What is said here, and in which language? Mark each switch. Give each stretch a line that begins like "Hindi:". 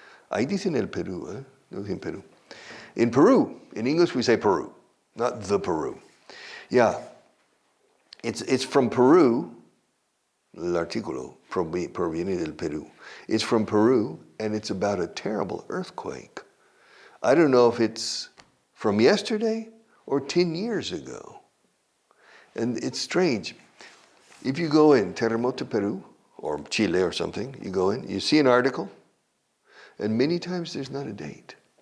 Spanish: Ahí dicen el Perú, no dicen Perú.
English: In Peru, in English we say Peru, not the Peru. Yeah, it's from Peru.
Spanish: El artículo proviene del Perú.
English: It's from Peru, and it's about a terrible earthquake. I don't know if it's from yesterday or 10 years ago. And it's strange. If you go in Terremoto Peru, or Chile or something, you go in, you see an article, and many times there's not a date.